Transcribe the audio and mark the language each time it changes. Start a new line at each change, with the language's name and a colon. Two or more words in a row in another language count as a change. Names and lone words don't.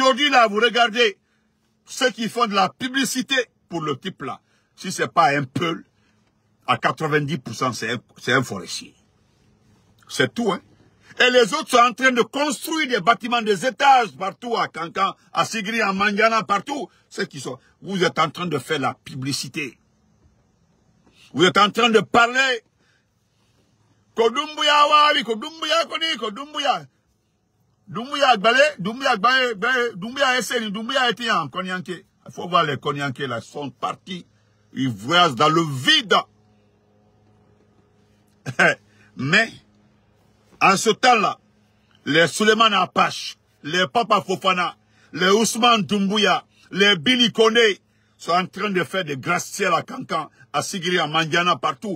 French: Aujourd'hui là, vous regardez, ceux qui font de la publicité pour le type là, si ce n'est pas un peu, à 90%, c'est un forestier. C'est tout, hein. Et les autres sont en train de construire des bâtiments, des étages partout, à Kankan, à Sigri, à Mandiana, partout. Ceux qui sont, vous êtes en train de faire la publicité. Vous êtes en train de parler.
Mandingo: Kodumbuya wawi, Kodumbuya koni, Kodumbuya. Dumbuya gbale, Dumbuya esseni, Dumbuya etiyan, Konyanke.
French: Il faut voir les Konyanke là, sont partis. Ils voyagent dans le vide. Mais, en ce temps-là, les Suleiman Apache, les Papa Fofana, les Ousmane Doumbouya, les Billy Kone sont en train de faire des gratte-ciels à Kankan, à Sigiri, à Mandiana, partout.